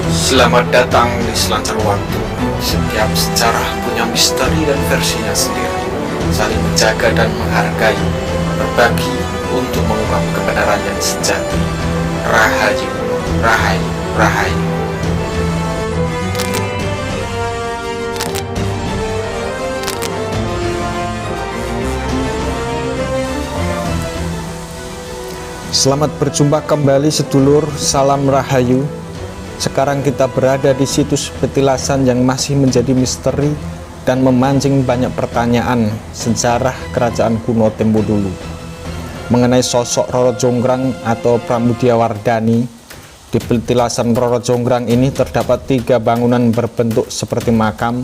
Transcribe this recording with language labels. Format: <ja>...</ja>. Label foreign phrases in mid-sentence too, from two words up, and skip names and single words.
<id>Selamat datang di Selancar Waktu. Setiap sejarah punya misteri dan versinya sendiri. Saling menjaga dan menghargai, berbagi untuk mengungkap kebenaran yang sejati. Rahayu, rahayu, rahayu. Selamat berjumpa kembali sedulur, salam rahayu. Sekarang kita berada di situs petilasan yang masih menjadi misteri dan memancing banyak pertanyaan sejarah kerajaan kuno tempo dulu. Mengenai sosok Roro Jonggrang atau Pramudiawardhani, di petilasan Roro Jonggrang ini terdapat 3 bangunan berbentuk seperti makam.</id>